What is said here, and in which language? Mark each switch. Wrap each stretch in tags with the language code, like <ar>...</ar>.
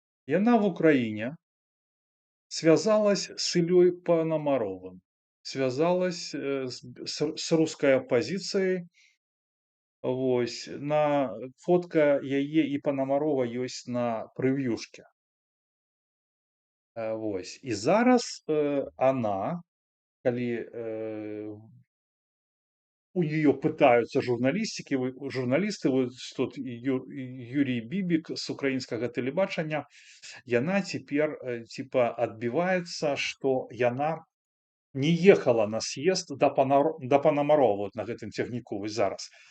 <ru>Яна в Украине связалась с Ильей Пономарёвым, связалась с русской оппозицией. Вось.</ru> <be>Фотка яе і Пономарёва ёсць на прэвьюшке. Вось. І зараз</be> <ru>она, калі у нее пытаются журналисты, вот тут Юрий Бибик с украинского телебачення, яна теперь типа отбивается, что яна не ехала на съезд до Пономарёва вот</ru> <be>на гэтым цягніку вось зараз.</be>